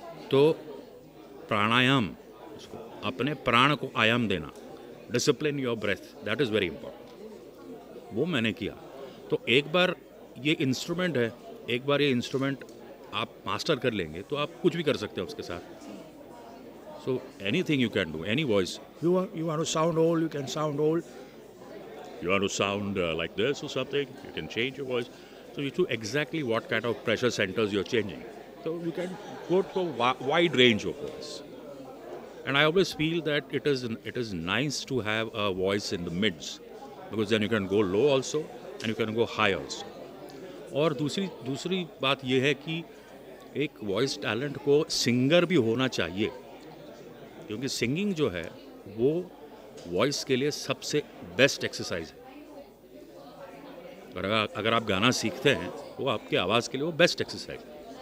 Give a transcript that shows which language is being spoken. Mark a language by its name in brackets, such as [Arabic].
[Hindi] तो प्राणायाम, अपने प्राण को आयाम देना, [English] Discipline your breath, that is very important. [Hindi] वो मैंने किया। तो एक बार ये इंस्ट्रूमेंट है, एक बार ये इंस्ट्रूमेंट आप मास्टर कर लेंगे तो आप कुछ भी कर सकते हैं उसके साथ। [English] So anything you can do, any voice. You want to sound old, you can sound old. You want to sound like this or something, you can change your voice. So you know exactly what kind of pressure centers you're changing. So you can go to a wide range of voice. And I always feel that it is nice to have a voice in the mids, because then you can go low also and you can go high also. [Hindi] और दूसरी बात यह है कि एक voice talent को singer भी होना चाहिए, क्योंकि सिंगिंग जो है वो वॉइस के लिए सबसे बेस्ट एक्सरसाइज है। अगर आप गाना सीखते हैं वो आपके आवाज़ के लिए वो बेस्ट एक्सरसाइज है।